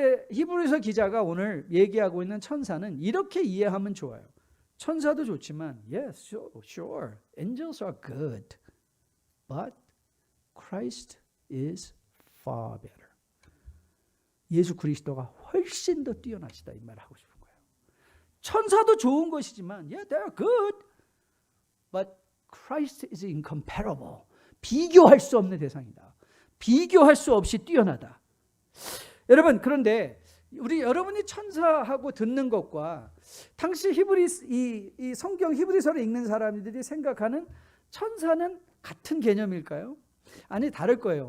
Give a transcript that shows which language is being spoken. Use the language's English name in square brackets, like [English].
[Korean] 히브리서 기자가 오늘 얘기하고 있는 천사는 이렇게 이해하면 좋아요. 천사도 좋지만 [English] yes, sure, angels are good, but Christ is far better. [Korean] 예수 그리스도가 훨씬 더 뛰어나시다 이 말을 하고 싶은 거예요. 천사도 좋은 것이지만 [English] yeah, they're good, but Christ is incomparable. [Korean] 비교할 수 없는 대상이다. 비교할 수 없이 뛰어나다. 여러분 그런데 여러분이 천사하고 듣는 것과 당시 이 성경 히브리서를 읽는 사람들이 생각하는 천사는 같은 개념일까요? 아니 다를 거예요.